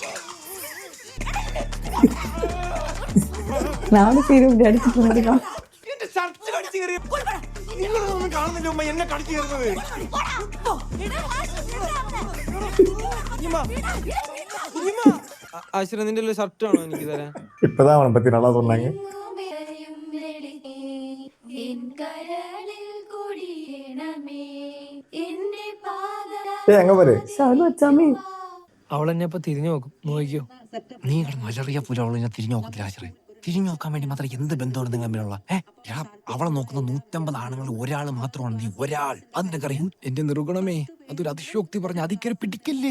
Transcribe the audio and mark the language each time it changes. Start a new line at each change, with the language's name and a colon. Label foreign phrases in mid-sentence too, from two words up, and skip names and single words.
Malayalam: നാളെ പേര് ഇവിടെ അടിച്ചിട്ടുണ്ടെങ്കിൽ എന്റെ ഷർട്ട് കടിച്ചു കയറി. നിങ്ങളൊന്നും കാണുന്നില്ല ഉമ്മ എന്നെ കടിച്ചു കയറുന്നത്. ആശ്ര നിന്റെ ഷർട്ട് ആണോ എനിക്ക് തരാൻ?
Tamil: இப்பதான் அவனை பத்தி நல்லா சொன்னாங்க. ஏய் அங்க பாரு.
Malayalam: ഷാലു അച്ചാമ്മേ അവൾ എന്നെ ഇപ്പൊ തിരിഞ്ഞു നോക്കും, നോക്കിയോ? നീ കിടന്ന് വലറിയ പോലെ അവളെ തിരിഞ്ഞു നോക്കത്തില്ല ആശ്രയ. തിരിഞ്ഞു നോക്കാൻ വേണ്ടി മാത്രം എന്ത് ബന്ധമാണ് നിങ്ങൾ തമ്മിലുള്ള? അവളെ നോക്കുന്ന 150 ആണുങ്ങൾ ഒരാൾ മാത്രമാണ് നീ, ഒരാൾ. അതിനറിയാം. എന്റെ നിർഗുണമേ, അതൊരു അതിശോക്തി പറഞ്ഞ അതിക്കരെ പിടിക്കല്ലേ.